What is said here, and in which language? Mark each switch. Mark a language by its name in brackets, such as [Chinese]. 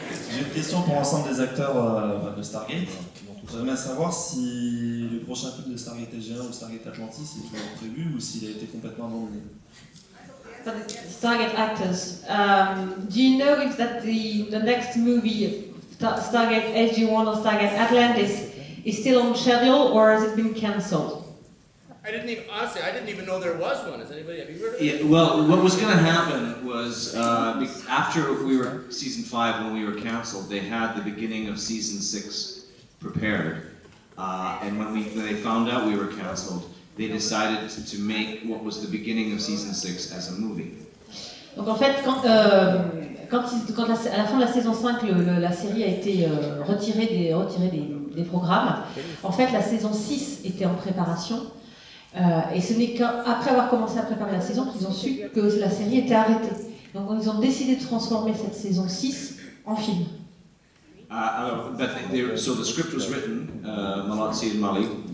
[French] J'ai une question pour l'ensemble des acteurs de Stargate. J'aimerais savoir si le prochain film de Stargate SG1 ou Stargate Atlantis est toujours prévu ou s'il a été complètement abandonné. [English] For the Stargate actors, do you know if that the next movie, Stargate SG-1 or Stargate Atlantis, is still on schedule or has it been cancelled? I didn't even know there was one. Have you heard of it? Yeah, well, what was going to happen was after season 5, when we were canceled, they had the beginning of season 6 prepared, and when they found out we were canceled, they decided to make what was the beginning of season 6 as a movie. [French] Donc en fait, à la fin de la saison 5, la série a été retirée des programmes. En fait, la saison 6 était en préparation. Et ce n'est qu'après avoir commencé à préparer la saison qu'ils ont su que la série était arrêtée. Donc ils ont décidé de transformer cette saison 6 en film. [English] So the script was written, Malatsi and Mali.